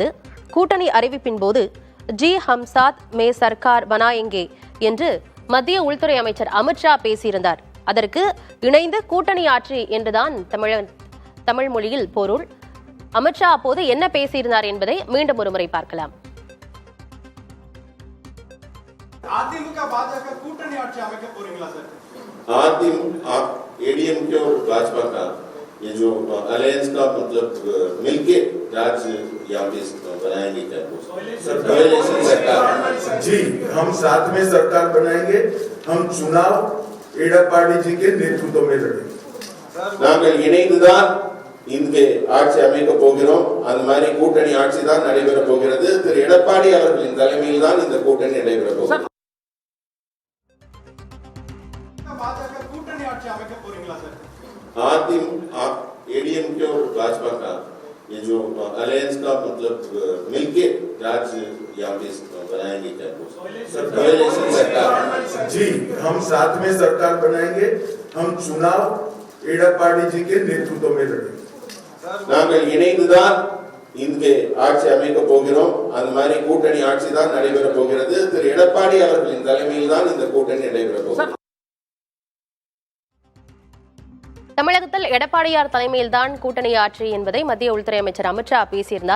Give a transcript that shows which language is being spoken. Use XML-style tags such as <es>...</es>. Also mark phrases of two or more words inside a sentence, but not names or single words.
<ta>கூட்டணி அறிவிப்பின் போது</ta> <hi>जी हम साथ में सरकार बनाएंगे</hi> <ta>என்று மத்திய உள்துறை அமைச்சர் அமித்ஷா பேசியிருந்தார். அதற்கு இணைந்து கூட்டணி ஆட்சி என்றுதான் தமிழ் மொழியில் பொருள். அமித்ஷா அப்போது என்ன பேசியிருந்தார் என்பதை மீண்டும் ஒருமுறை பார்க்கலாம். அதிமுக பாஜக கூட்டணி ஆட்சி அமைக்க போறீங்களா சார்?</ta> <hi>एडीएमके और भाजपा का ये जो अलायंस का मतलब मिलके राज्य यहाँ पे बनाएंगे क्या? सरकार जी, हम साथ में सरकार बनाएंगे. हम चुनाव एडप्पाडी जी के नेतृत्व में लड़ेंगे.</hi> <ta>நாங்கள் இணைந்துதான் இங்கே ஆட்சி அமைக்க போகிறோம். அந்த மாதிரி கூட்டணி ஆட்சி தான் நடைபெற போகிறது. திரு எடப்பாடி அவர்களின் தலைமையில் தான் இந்த கூட்டணி நடைபெற போகிறது. एडीएमके और भाजपा का ये जो अलायंस का मतलब मिलके राज्य यहाँ पे बनाएंगे क्या? सरकार जी, हम साथ में सरकार बनाएंगे. हम चुनाव एडप्पाडी जी के नेतृत्व में लड़ेंगे. நாங்கள் இணைந்துதான் இங்கே ஆட்சி அமைக்க போகிறோம். அந்த மாதிரி கூட்டணி ஆட்சி தான் நடைபெற போகிறது. திரு எடப்பாடி அவர்களின் தலைமையில் தான் இந்த கூட்டணி நடைபெற போகிறது. தமிழகத்தில் எடப்பாடியார் தலைமையில்தான் கூட்டணி ஆட்சி என்பதை மத்திய உள்துறை அமைச்சர் அமித்ஷா பேசியிருந்தார்.</ta>